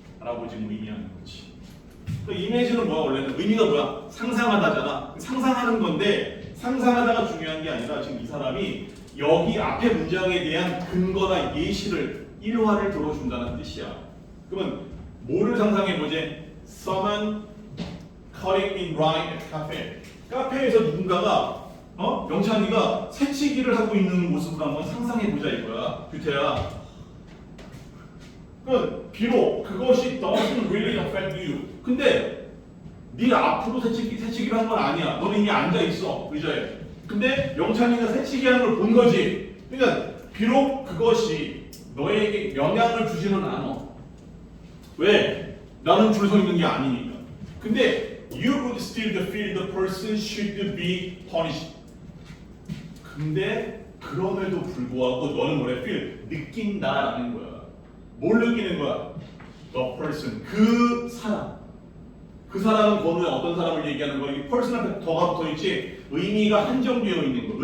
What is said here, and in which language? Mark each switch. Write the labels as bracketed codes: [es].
[ko] 라고 지금 의미하는 거지. 그 이미지는 뭐야? 원래는 의미가 뭐야? 상상하다잖아. 상상하는 건데 상상하다가 중요한 게 아니라 지금 이 사람이 여기 앞에 문장에 대한 근거나 예시를 일화를 들어준다는 뜻이야. 그러면 뭐를 상상해보지? [en] Someone cutting in rhyme at cafe. [ko] 카페에서 누군가가 영찬이가 새치기를 하고 있는 모습을 한번 상상해보자 이거야. 규태야. 그 비록 그것이 [en] doesn't really affect you. [ko] 근데 네 앞으로 새치기를 한 건 아니야. 너는 이미 앉아있어 의자에. 근데 영찬이가 새치기 하는 걸 본 거지. 그러니까 비록 그것이 너에게 영향을 주지는 않아. 왜? 나는 줄 서 있는 게 아니니까. 근데 [en] you would still feel the person should be punished. [ko] 근데 그럼에도 불구하고 너는 뭐래? feel 느낀다라는 거야. 뭘 느끼는 거야? [en] The person [ko] 그 사람. 그 사람은 번호에 어떤 사람을 얘기하는 거야? 이 person 앞에 더가 붙어 있지. 의미가 한정되어 있는 거.